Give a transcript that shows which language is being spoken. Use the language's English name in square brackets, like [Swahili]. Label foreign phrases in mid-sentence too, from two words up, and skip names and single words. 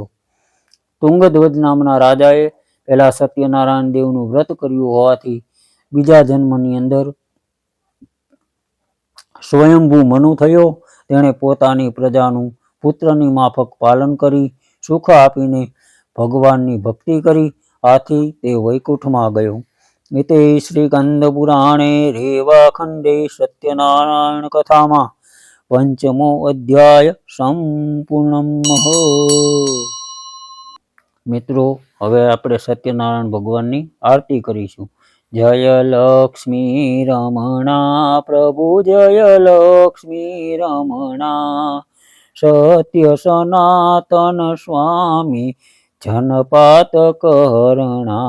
[Gujarati] તુંગધ્વજ નામના રાજાએ પહેલા સત્યનારાયણ દેવનું વ્રત કર્યું હોવાથી બીજા જન્મની અંદર સ્વયંભૂ મનુ થયો. તેણે પોતાની પ્રજાનું પુત્રની માફક પાલન કરી સુખ આપીને ભગવાનની ભક્તિ કરી, આથી તે વૈકુંઠમાં ગયો. [Sanskrit] इति श्रीकन्दपुराणे रेवाखण्डे सत्यनारायण कथाમાં [Gujarati] 5મો અધ્યાય [Sanskrit] સંપૂર્ણમઃ. [Gujarati] મિત્રો, હવે આપણે સત્યનારાયણ ભગવાનની આરતી કરીશું. જય લક્ષ્મી રમણા પ્રભુ, જય લક્ષ્મી રમણા, સત્ય સનાતન સ્વામી જનપાત કરણા.